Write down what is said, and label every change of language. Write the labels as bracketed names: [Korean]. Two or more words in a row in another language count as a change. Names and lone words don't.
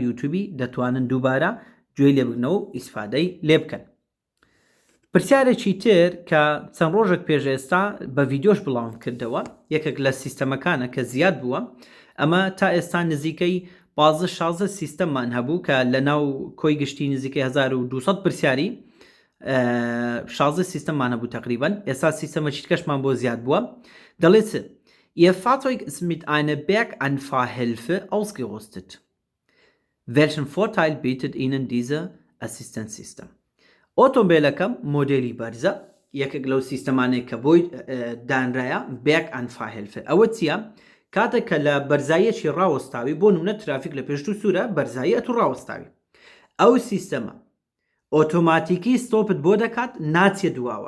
[Central Kurdish] یوتیوبی دەتوانن دووبارە گوێ لێ بگرنەوە و ئیسفادەی لێ بکەن پرسیارێکی تر کە چەند ڕۆژێک پێش ئێستا بە ڤیدیۆش بڵاوم کردەوە یەکێک لە سیستەمەکانە کە زیاد بووە ئەمە تا ئێستا نزیکەی 15-16 سیستەممان هەبوو کە لە ناو کۆی گشتی نزیکەی 1200 پرسیاری 16 سیستەممان هەبوو تقریبا ئێستا سیستەمەکی کەشمان بۆ زیاد بووە دەڵێت [German] Ihr Fahrzeug ist mit einer Berganfahrhilfe ausgerüstet. Welchen Vorteil bietet Ihnen diese Assistenzsystem? [Central Kurdish] ئۆتۆمبیلەکەم مۆدێلی بەرزە یەکێک لەو سیستەمانەیە کە بۆی دانرایە Berganfahrhilfe ئەوە چییە؟ کاتێک کە لە بەرزایەکی ڕاوەستاوی بۆ نمونە ترافیک لە پێشتو سوورە بەرزایی ئەتو ڕاوەستاوی ئەو سیستەمە ئۆتۆماتیکی ستۆپت بۆ دەکات ناچێ دواوە